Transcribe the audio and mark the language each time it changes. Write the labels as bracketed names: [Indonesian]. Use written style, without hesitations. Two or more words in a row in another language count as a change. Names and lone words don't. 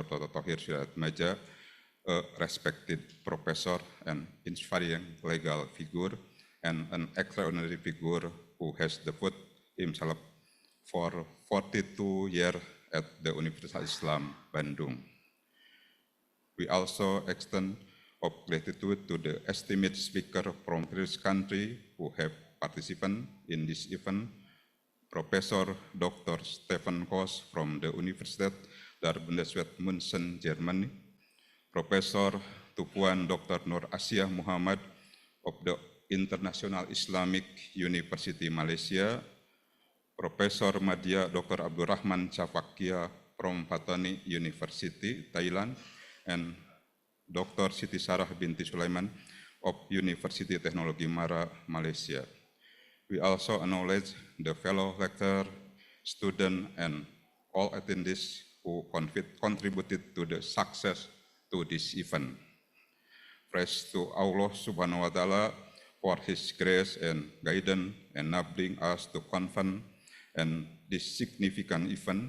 [English] Toto Tohir Suriaatmadja, a respected professor and inspiring legal figure and an extraordinary figure who has devoted himself for 42 years at the Universitas Islam Bandung. We also extend of gratitude to the esteemed speaker from various countries who have participated in this event, Professor Dr. Stefan Kos from the Universität der Bundeswehr München, Germany, Professor Tupuan Dr. Nur Asia Muhammad of the International Islamic University, Malaysia, Professor Madya Dr. Abdurrahman Chafakia from Patani University, Thailand, and Dr. Siti Sarah binti Sulaiman of University Teknologi Mara, Malaysia. We also acknowledge the fellow lecturer, student, and all attendees who contributed to the success to this event. Praise to Allah [Arabic] سبحانه وتعالى [English] for His grace and guidance, enabling us to convene and this significant event.